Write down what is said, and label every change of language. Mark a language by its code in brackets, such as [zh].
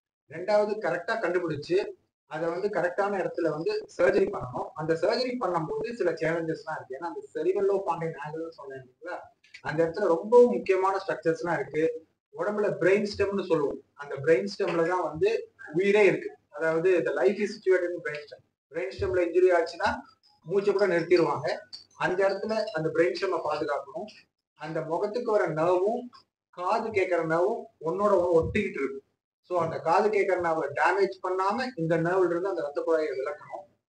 [ta] ரெண்டாவது, கரெக்டா கண்டுபிடிச்சு அதை வந்து கரெக்டான இடத்துல வந்து சர்ஜரி பண்ணணும். அந்த சர்ஜரி பண்ணும்போது சில சேலஞ்சஸ்லாம் இருக்கு. ஏன்னா அந்த செரிபெல்லோ பாண்டைன் ஆங்கிள்னு சொன்னீங்களா, அந்த இடத்துல ரொம்ப முக்கியமான ஸ்ட்ரக்சர்ஸ்லாம் இருக்கு. உடம்புல பிரெயின் ஸ்டெம்னு சொல்லுவோம். அந்த பிரெயின் ஸ்டெம்ல தான் வந்து உயிரே இருக்கு. [en] அதாவது the life is situated in brain stem. [ta] Brain ஸ்டெம்ல injury ஆச்சுன்னா மூச்சை கூட நிறுத்திடுவாங்க. அந்த இடத்துல அந்த பிரெயின் ஸ்டெம்மை பாதுகாக்கணும். அந்த முகத்துக்கு வர நர்வும் காது கேட்கிற நர்வும் ஒன்னோட ஒட்டிக்கிட்டு இருக்கு. ஸோ அந்த காது கேட்கிற நர்வை டேமேஜ் பண்ணாம இந்த நர்வ்ல இருந்து அந்த ரத்த குழாயை விளக்கணும்.